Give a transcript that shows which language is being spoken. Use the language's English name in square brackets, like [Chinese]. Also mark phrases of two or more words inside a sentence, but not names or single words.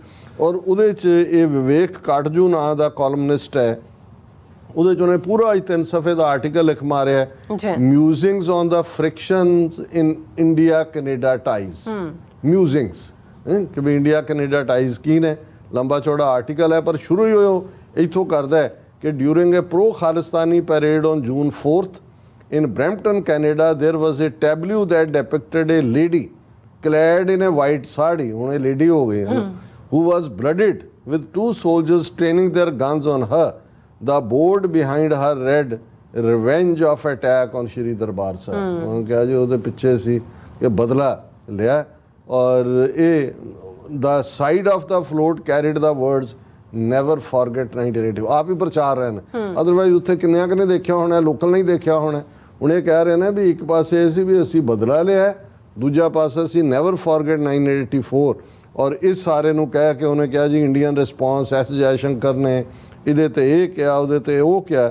[Punjabi] ਔਰ ਉਹਦੇ 'ਚ ਇਹ ਵਿਵੇਕ ਕਾਟਜੂ ਨਾਂ ਦਾ ਕਾਲਮਨਿਸਟ ਹੈ, ਉਹਦੇ 'ਚ ਉਹਨੇ ਪੂਰਾ 3 ਸਫ਼ੇ ਦਾ ਆਰਟੀਕਲ ਲਿਖ ਮਾਰਿਆ, ਮਿਊਜ਼ਿੰਗਸ ਔਨ ਦਾ ਫ੍ਰਿਕਸ਼ਨਸ ਇਨ ਇੰਡੀਆ ਕੈਨੇਡਾ ਟਾਈਜ਼। ਮਿਊਜ਼ਿੰਗਸ ਕਿ ਵੀ ਇੰਡੀਆ ਕੈਨੇਡਾ ਟਾਈਜ਼ ਕੀ ਨੇ, ਲੰਬਾ ਚੌੜਾ ਆਰਟੀਕਲ ਹੈ, ਪਰ ਸ਼ੁਰੂ ਹੀ ਉਹ ਇੱਥੋਂ ਕਰਦਾ ਹੈ ਕਿ [English] during a pro Khalistani parade on June 4th in Brampton, Canada, there was a tableau that depicted a lady clad in a white sari, [Punjabi] ਹੁਣ ਇਹ lady ਹੋ ਗਈ ਹੈ, [English] who was blooded with 2 soldiers training their guns on her। The board behind her read revenge of attack on Shri Darbar Sahib। [Punjabi] ਉਹਨੂੰ ਕਿਹਾ ਜੀ ਉਹਦੇ ਪਿੱਛੇ ਸੀ ਕਿ ਬਦਲਾ ਲਿਆ। ਔਰ ਇਹ [English] the side of the float carried the words never forget 1982। [Punjabi] ਆਪ ਹੀ ਪ੍ਰਚਾਰ ਰਹੇ ਨੇ, ਅਦਰਵਾਈਜ਼ ਉੱਥੇ ਕਿੰਨਿਆਂ ਕਿਨੇ ਦੇਖਿਆ ਹੋਣਾ, ਲੋਕਲ ਨਹੀਂ ਦੇਖਿਆ ਹੋਣਾ। ਹੁਣ ਇਹ ਕਹਿ ਰਹੇ ਨੇ ਵੀ ਇੱਕ ਪਾਸੇ ਇਹ ਸੀ ਵੀ ਅਸੀਂ ਬਦਲਾ ਲਿਆ, ਦੂਜਾ ਪਾਸੇ ਅਸੀਂ [English] never forget [Punjabi] 1984। ਔਰ ਇਸ ਸਾਰੇ ਨੂੰ ਕਹਿ ਕੇ ਉਹਨੇ ਕਿਹਾ ਜੀ [English] Indian response [Punjabi] ਐਸ ਜੈਸ਼ੰਕਰ ਨੇ ਇਹਦੇ ਤੇ ਇਹ ਕਿਹਾ, ਉਹਦੇ ਤੇ ਉਹ ਕਿਹਾ।